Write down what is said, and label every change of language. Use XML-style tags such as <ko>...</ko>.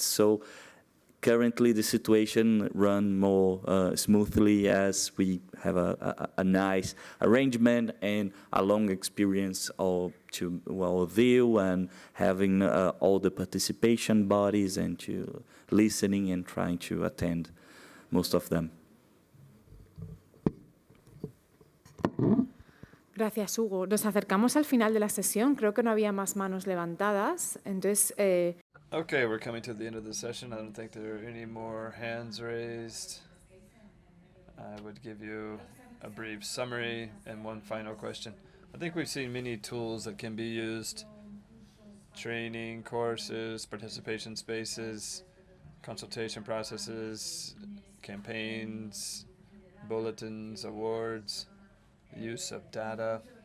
<en>So currently the situation runs more smoothly as we have a nice arrangement and a long experience to deal and having all the participation bodies and to listening and trying to attend most of them.</en> <es>Gracias, Hugo. Nos acercamos al final de la sesión. Creo que no había más manos levantadas. Entonces,</es> <en>Okay, we're coming to the end of the session. I don't think there are any more hands raised. I would give you a brief summary and one final question. I think we've seen many tools that can be used: training, courses, participation spaces, consultation processes, campaigns, bulletins, awards, use of data.</en>